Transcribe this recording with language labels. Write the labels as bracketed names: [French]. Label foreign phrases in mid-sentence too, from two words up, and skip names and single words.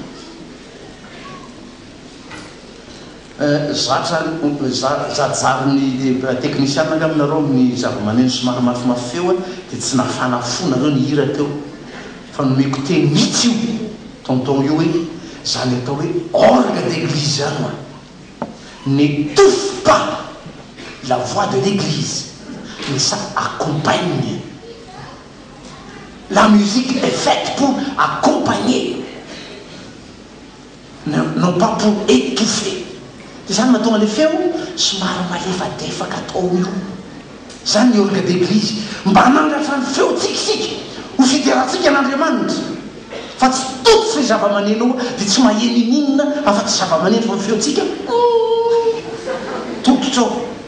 [Malagasy] zajariny teknisiana nga aminareo ny zava-maneno sy mahamafimafy feo dia tsy nafanafo nareo ny hira teo fa nomeko teny mihitsy io tonton io hoe zany atao hoe [French] orgue d'église [Malagasy] zany [French] n'étouffe pas la voix de l'église mais ça accompagne. La musique est faite pour accompagner, non pas pour étouffer. [Malagasy] Zany mahatonga le feo somary malefadefaka atao io zany ny [French] orgue d'église [Malagasy] mba hanandratra ny feo tsikitsika ho fideratsika an'Andriamanitra fa tsy toto zay zava-maneno dia tsy mahenin'inona afa-tsy zava-maneno fa feotsika tototra ao